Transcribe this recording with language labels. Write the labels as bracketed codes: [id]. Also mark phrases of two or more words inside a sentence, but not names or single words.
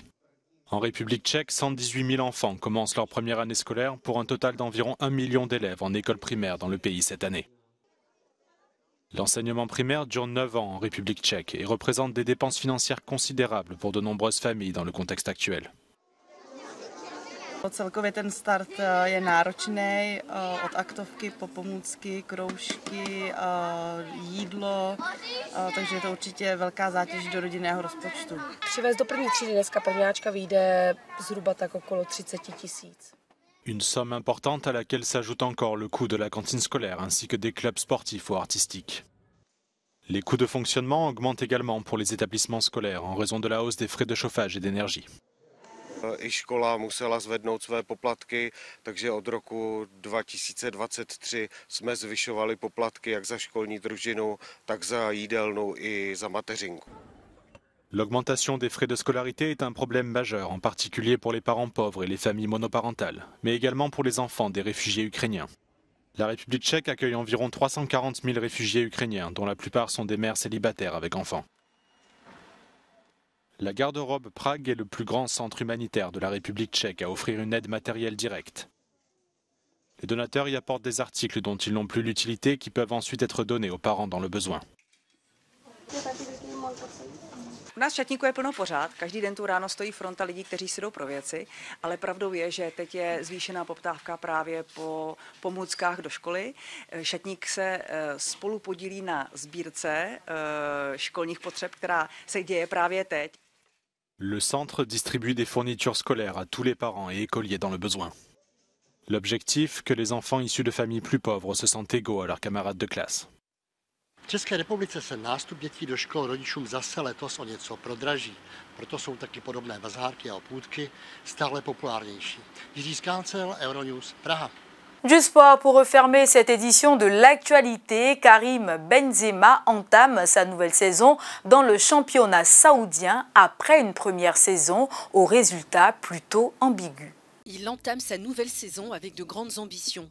[fr] En République tchèque, 118 000 enfants commencent leur première année scolaire pour un total d'environ 1 million d'élèves en école primaire dans le pays cette année. L'enseignement primaire dure 9 ans en République tchèque et représente des dépenses financières considérables pour de nombreuses familles dans le contexte actuel. [cs] Celkově ten start je náročný, od aktovky po pomůcky, kroužky, jídlo, takže je to určitě velká zátěž do rodinného rozpočtu. Přivést do první třídy dneska prvňáčka vyjde zhruba tak okolo 30 000. [fr] Une somme importante à laquelle s'ajoute encore le coût de la cantine scolaire ainsi que des clubs sportifs ou artistiques. Les coûts de fonctionnement augmentent également pour les établissements scolaires en raison de la hausse des frais de chauffage et d'énergie. [cs] I škola musela zvednout své poplatky, takže od roku 2023 jsme zvyšovali poplatky jak za školní družinu, tak za jídelnu i za mateřinku. [fr] L'augmentation des frais de scolarité est un problème majeur, en particulier pour les parents pauvres et les familles monoparentales, mais également pour les enfants des réfugiés ukrainiens. La République tchèque accueille environ 340 000 réfugiés ukrainiens, dont la plupart sont des mères célibataires avec enfants. La garde-robe Prague est le plus grand centre humanitaire de la République tchèque à offrir une aide matérielle directe. Les donateurs y apportent des articles dont ils n'ont plus l'utilité qui peuvent ensuite être donnés aux parents dans le besoin. [cs] U nás v Šatníku je plno pořád, každý den tu ráno stojí fronta lidí, kteří si jdou pro věci, ale pravdou je, že teď je zvýšená poptávka právě po pomůckách do školy. Šatník se spolu podílí na sbírce školních potřeb, která se děje právě teď. [fr] Le centre distribue des fournitures scolaires à tous les parents et écoliers dans le besoin. L'objectif, que les enfants issus de familles plus pauvres se sentent égaux à leurs camarades de classe. [cs] V České republice se nástup dětí do škol rodičům zase letos o něco prodraží. Proto jsou taky podobné bazárky a půdky stále populárnější. Jiří Skáncel, Euronews, Praha. [fr] Du sport, pour refermer cette édition de l'actualité, Karim Benzema entame sa nouvelle saison dans le championnat saoudien après une première saison aux résultats plutôt ambigus. Il entame sa nouvelle saison avec de grandes ambitions.